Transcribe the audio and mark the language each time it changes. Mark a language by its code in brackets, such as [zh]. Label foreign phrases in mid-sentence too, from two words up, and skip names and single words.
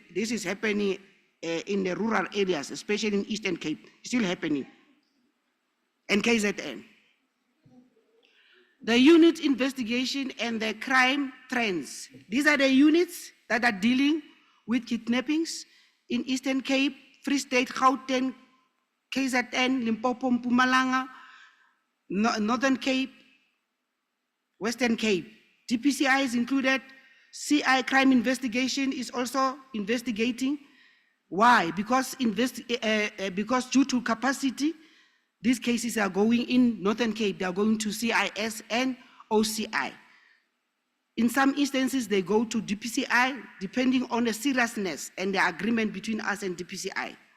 [en] This is happening in the rural areas, especially in Eastern Cape, still happening. And KZN. The unit investigation and the crime trends. These are the units that are dealing with kidnappings in Eastern Cape, Free State, Gauteng, KZN, Limpopo, Mpumalanga, Northern Cape, Western Cape. DPCI is included. CI crime investigation is also investigating. Why? Because due to capacity, these cases are going in Northern Cape. They are going to CIS and OCI. In some instances, they go to DPCI, depending on the seriousness and the agreement between us and DPCI.